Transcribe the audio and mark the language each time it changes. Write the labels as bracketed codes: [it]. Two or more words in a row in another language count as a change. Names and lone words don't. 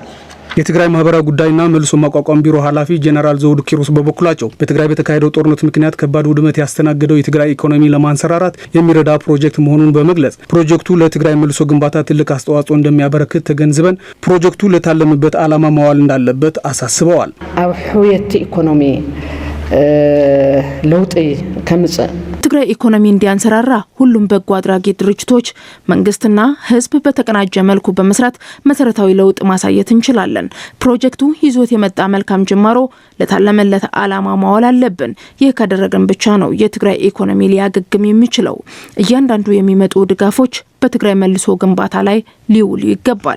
[am] የትግራይ ማህበራዊ ጉዳይና መልሶ ማቋቋም ቢሮ ኃላፊ ጄኔራል ዘውዱ ኪሮስ በበኩላቸው በትግራይ በተካሄደው ጦርነት ምክንያት ከባድ ውድመት ያስተናገደው የትግራይ ኢኮኖሚ ለማንሰራራት የሚረዳ ፕሮጀክት መሆኑን በመግለጽ ፕሮጀክቱ ለትግራይ መልሶ ግንባታ ትልቅ አስተዋጽኦ እንደሚያበረክት ተገንዝበን ፕሮጀክቱ ለታለመበት ዓላማ መዋል እንዳለበት አሳስበዋል። [ti] ኣብ ሕውየት ኢኮኖሚ ለውጥ ከምጽእ [am] ትግራይ ኢኮኖሚ እንዲያንሰራራ ሁሉም በጎ አድራጊ ድርጅቶች መንግስትና ህዝብ በተቀናጀ መልኩ በመስራት መሰረታዊ ለውጥ ማሳየት እንችላለን። ፕሮጀክቱ ይዞት የመጣ መልካም ጅማሮ ለታለመለት ዓላማ ማዋል አለብን። ይህ ካደረገን ብቻ ነው የትግራይ ኢኮኖሚ ሊያገግም የሚችለው። እያንዳንዱ የሚመጡ ድጋፎች በትግራይ መልሶ ግንባታ ላይ ሊውሉ ይገባል።